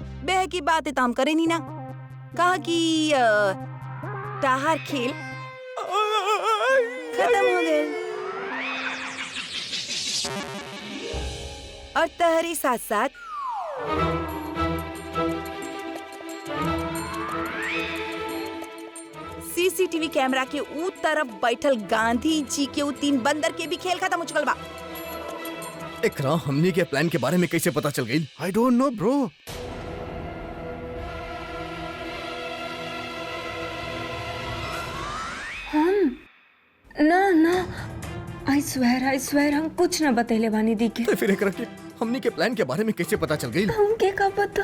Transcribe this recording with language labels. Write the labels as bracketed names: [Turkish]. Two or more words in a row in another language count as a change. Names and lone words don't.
[Bhojpuri] बह की बात है तो हम करे नहीं ना। कहा कि ताहार खेल खत्म हो गए, और तहरी साथ साथ [English] CCTV camera [Bhojpuri] के ऊ तरफ बैठल गांधी जी के ऊ 3 बंदर के भी खेल खत्म हो चुकल बा। एकरा हमनी के प्लान के बारे में कैसे पता चल गई? [English] I don't know bro. [Bhojpuri] हम ना [English] I swear [Bhojpuri] हम कुछ ना बतैले बानी दी के। तो फिर एकरा के हमनी के प्लान के बारे में कैसे पता चल गई? हमके का पता?